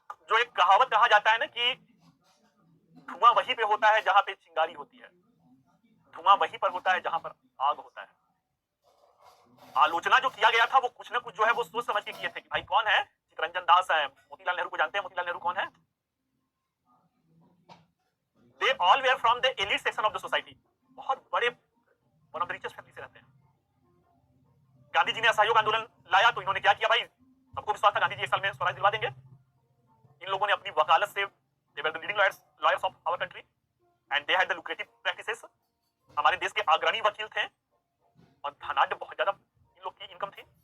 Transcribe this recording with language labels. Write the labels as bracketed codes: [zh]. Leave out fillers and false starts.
[hi] जो एक कहावत कहा जाता है ना कि धुआं वहीं पे होता है जहां पे चिंगारी होती है, धुआं वहीं पर होता है जहां पर आग होता है। आलोचना जो किया गया था वो कुछ ना कुछ जो है वो सोच समझ के किए थे कि भाई कौन है, चित्तरंजन दास है, मोतीलाल नेहरू को जानते हैं, मोतीलाल नेहरू कौन है? [en] They all were from the elite section of the society, [hi] बहुत बड़े [en] one of the richest family [hi] से रहते हैं। गांधी जी ने असहयोग आंदोलन लाया तो इन्होंने क्या किया भाई, सबको विश्वास था गांधी जी 1 साल में स्वराज दिलवा देंगे। इन लोगों ने अपनी वकालत से, [en] they were the leading lawyers of our country and they had the lucrative practices, [hi] हमारे देश के अग्रणी वकील थे और धनाढ्य बहुत ज्यादा इन लोग की इनकम थी।